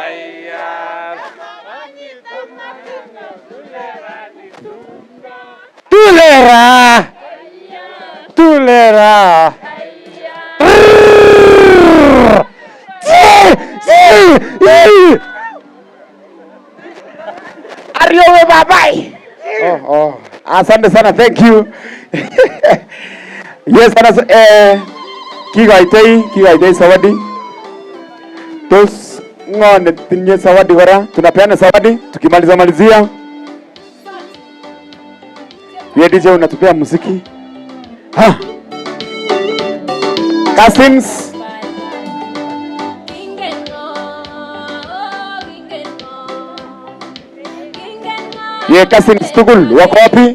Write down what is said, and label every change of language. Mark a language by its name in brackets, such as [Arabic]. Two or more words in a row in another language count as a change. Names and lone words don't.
[Kalenjin] Tulera. Tulera. [Swahili] yowe babai. Oh. Asante sana, [English] thank you. Yes, [Kalenjin] kigoitei zawadi. Tos ng'one tinye zawadi kora, [Swahili] tunapeana zawadi tukimalizia. Wewe DJ unatupea muziki. Cousins. Cousins tugul wako wapi?